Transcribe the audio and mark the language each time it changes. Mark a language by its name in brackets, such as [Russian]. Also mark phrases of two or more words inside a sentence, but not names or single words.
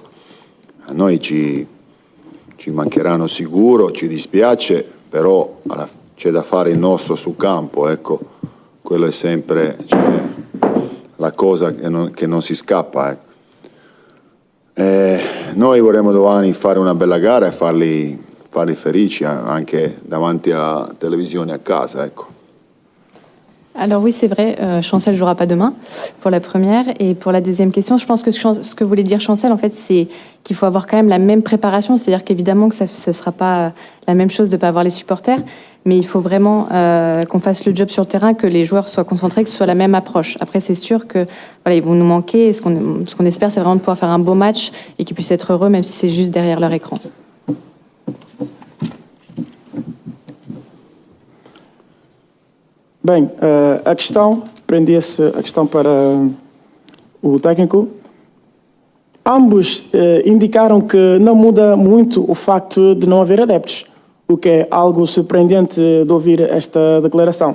[Italian] A noi ci mancheranno sicuro, ci dispiace, però c'è da fare il nostro sul campo, ecco. Quello è sempre la cosa che non si scappa, ecco. Noi vorremmo domani fare una bella gara e farli felici anche davanti a televisione a casa, ecco. [French] Alors oui, c'est vrai, Chancel ne jouera pas demain pour la première. Et pour la deuxième question, je pense que ce que voulait dire Chancel, en fait, c'est qu'il faut avoir quand même la même préparation. C'est-à-dire qu'évidemment que ça ne sera pas la même chose de ne pas avoir les supporters. mais il faut vraiment qu'on fasse le job sur le terrain, que les joueurs soient concentrés, que ce soit la même approche. Après, c'est sûr que voilà, ils vont nous manquer. Et ce qu'on espère, c'est vraiment de pouvoir faire un beau match et qu'ils puissent être heureux, même si c'est juste derrière leur écran. [Portuguese] Bem, a questão, prendia-se a questão para o técnico. Ambos indicaram que não muda muito o facto de não haver adeptos, o que é algo surpreendente de ouvir esta declaração.